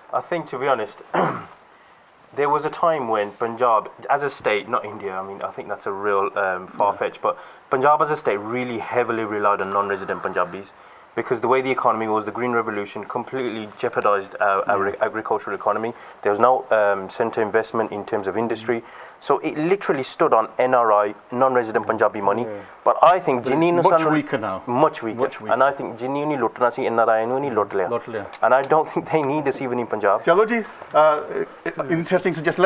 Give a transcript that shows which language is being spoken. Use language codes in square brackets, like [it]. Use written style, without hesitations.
[en] I think, to be honest, there was a time when Punjab, as a state, not India, I mean, I think that's a real far-fetched, but Punjab as a state really heavily relied on non-resident Punjabis, because the way the economy was, the Green Revolution completely jeopardized our agricultural economy. There was no centre investment in terms of industry. So it literally stood on NRI, non-resident Punjabi money. But I think much weaker now. Much weaker. And I think [pa] ਜਿੰਨੀ ਉਹਨੇ ਲੁੱਟਣਾ ਸੀ NRI ਨੂੰ ਨਹੀਂ ਲੁੱਟ ਲਿਆ. [en] And I don't think they need us even in Punjab. [pa] ਚਲੋ ਜੀ, [en] interesting suggestion.